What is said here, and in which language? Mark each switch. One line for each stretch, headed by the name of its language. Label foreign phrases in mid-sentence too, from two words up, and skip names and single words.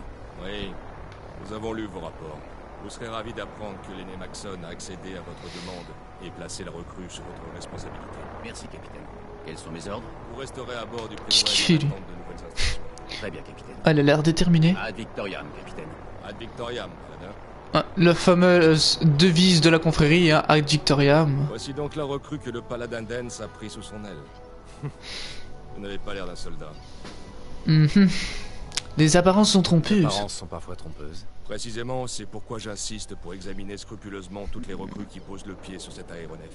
French: Oui, nous avons lu vos rapports. Vous serez ravis d'apprendre que l'aîné Maxon a accédé à votre demande et placé la recrue sous votre responsabilité. Merci, capitaine. Quels sont mes ordres? Vous resterez à bord du Qu'est-ce qu'il Prydwen fait, en lui? attente de nouvelles instructions. Très bien, capitaine. Ah, elle a l'air déterminée.
Latin: Ad Victoriam, capitaine. Ad Victoriam,
French: Paladin. La fameuse devise de la confrérie, hein,
Latin: Ad Victoriam.
French: Voici donc la recrue que le paladin Dance a pris sous son aile. Vous n'avez pas l'air d'un soldat. Mhm. Les apparences sont Les trompeuses. apparences sont parfois trompeuses. Précisément, c'est pourquoi j'insiste pour examiner scrupuleusement toutes les recrues qui posent le pied sur cet aéronef.